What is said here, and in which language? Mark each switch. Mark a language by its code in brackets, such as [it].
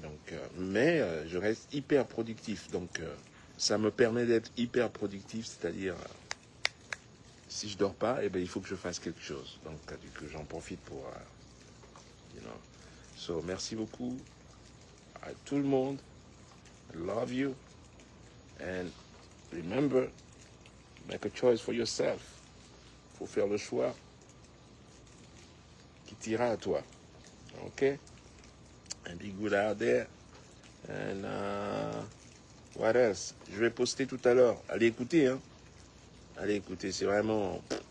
[fr] Donc, mais je reste hyper productif. Donc, ça me permet d'être hyper productif, c'est-à-dire, si je dors pas, eh ben, il faut que je fasse quelque chose. Donc, du coup, j'en profite pour, [en] you know. [fr] So, merci beaucoup à tout le monde. [en] I love you. And remember, make a choice for yourself. [fr] Faut faire le choix qui t'ira à toi. OK? [en] And be good out there. And what else? [fr] Je vais poster tout à l'heure. Allez écouter, hein? Allez écouter, c'est vraiment...